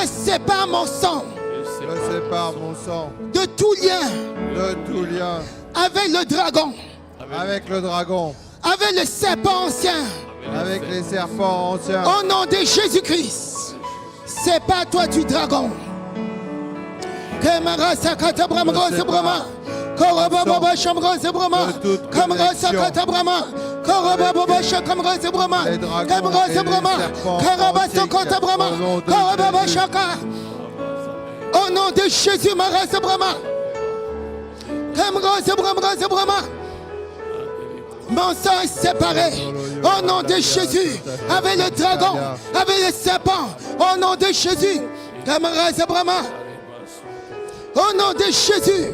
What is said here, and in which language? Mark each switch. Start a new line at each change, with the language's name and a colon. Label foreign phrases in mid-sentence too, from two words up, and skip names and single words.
French: je sépare mon sang je Je sépare mon sang de tout lien de tout lien avec le dragon, avec le dragon, avec le serpent ancien. avec les serpents anciens. Au nom de Jésus-Christ, sépare-toi du dragon. Kamara Sakata Brahma Rose Brahma. Koroba Baba Shamra Brahma. Kamara Sakata Brahma. Koroba Baba Shakamra Brahma. Kamara Brahma. Karaba Sakata Brahma. Koroba Baba Shaka. Au nom de Jésus, Marasa Brahma. Kamrose Brahma. Mon sang est séparé. Au nom de Jésus. Avec le dragon. Avec le serpent. Au nom de Jésus. Kamrose Brahma. Au nom de Jésus.